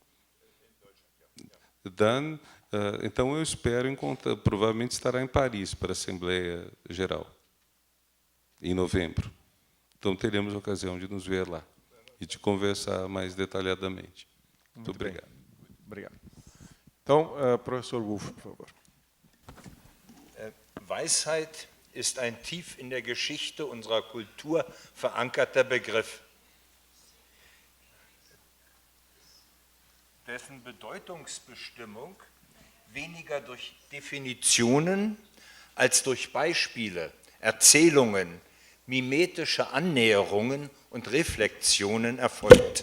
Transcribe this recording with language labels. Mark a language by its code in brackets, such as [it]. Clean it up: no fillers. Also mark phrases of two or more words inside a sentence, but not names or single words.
[pt] Então, eu espero encontrar, provavelmente estará em Paris para a Assembleia Geral, em novembro. Então, teremos a ocasião de nos ver lá e de conversar mais detalhadamente. Muito obrigado. Obrigado. Então, professor Wolff, por favor. [de] Weisheit ist ein tief in der Geschichte unserer Kultur verankerter Begriff, dessen Bedeutungsbestimmung weniger durch Definitionen als durch Beispiele, Erzählungen, mimetische Annäherungen und Reflexionen erfolgt.